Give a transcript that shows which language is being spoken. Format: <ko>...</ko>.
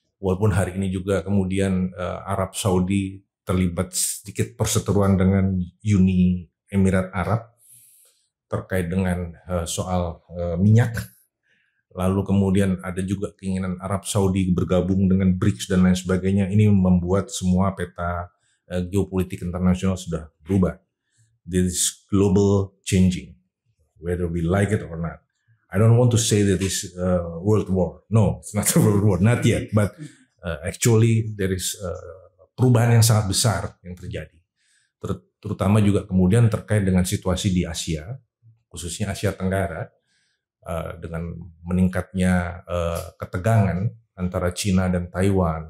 <id>Walaupun hari ini juga kemudian Arab Saudi terlibat sedikit perseteruan dengan Uni Emirat Arab terkait dengan soal minyak. Lalu kemudian ada juga keinginan Arab Saudi bergabung dengan BRICS dan lain sebagainya. Ini membuat semua peta geopolitik internasional sudah berubah.</id> <en>This global changing, whether we like it or not. I don't want to say that it's world war. No, it's not a world war, not yet. But actually there is</en> <id>perubahan yang sangat besar yang terjadi. Terutama juga kemudian terkait dengan situasi di Asia, khususnya Asia Tenggara, dengan meningkatnya ketegangan antara Cina dan Taiwan.</id>